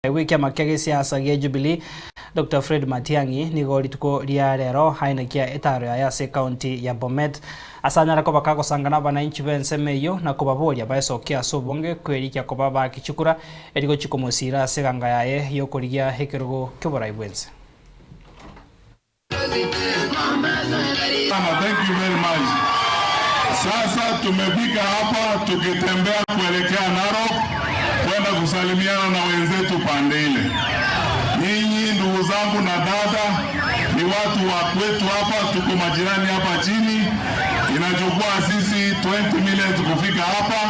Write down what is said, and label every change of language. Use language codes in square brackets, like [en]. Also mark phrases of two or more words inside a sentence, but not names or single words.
[guz] Wiki makege siasa ya Jubilee Dr. Fred Matiang'i nigo rituko ria rero hainakia etaro ya se county ya Bomet asanyara ko bakako sangana bananchi bense meyo na ko baboria baesokia sobonge kwerikia ko baba kichukura erigo chikomosira seganga yae yokorigia hekerogo kyoborai bwense. [en] Thank you very much. [sw] Sasa tumefika hapa tukitembea kuelekea Narok kwenda kusalimiana na wenzetu pande ile. Nyinyi ndugu zangu na dada ni watu wa kwetu hapa, tuko majirani hapa chini. Inachukua sisi 20 minutes kufika hapa.